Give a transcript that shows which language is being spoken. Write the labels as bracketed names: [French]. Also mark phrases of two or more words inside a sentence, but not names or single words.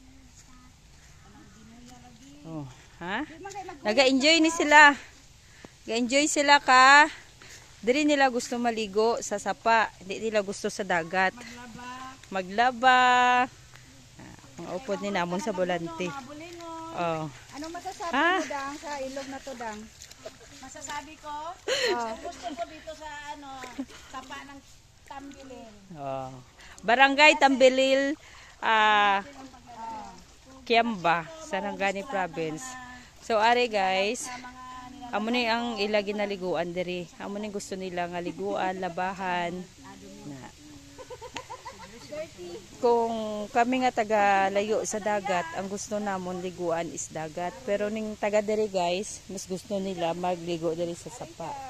[Hiligaynon] Oh, ha? Naga-enjoy ni sila. Ga-enjoy sila ka. Dire nila gusto maligo sa sapa, [Filipino] hindi nila gusto sa dagat. [Hiligaynon] Maglaba. Ang upod ni namon sa bolante. Oh. [Filipino] Ano masasabi mo dang sa ilog na to dang? Masasabi ko, gusto ko dito sa sapa ng Tambilil. Oh. [Hiligaynon] Barangay Tambilil, Kiamba, Sarangani Province. So are guys, amo ni ang ila ginaliguan diri. Amo ni gusto nila nga liguan, labahan. Na. Kung kami nga taga layo sa dagat, ang gusto namon liguan is dagat. Pero ning taga diri guys, mas gusto nila magligo diri sa sapa.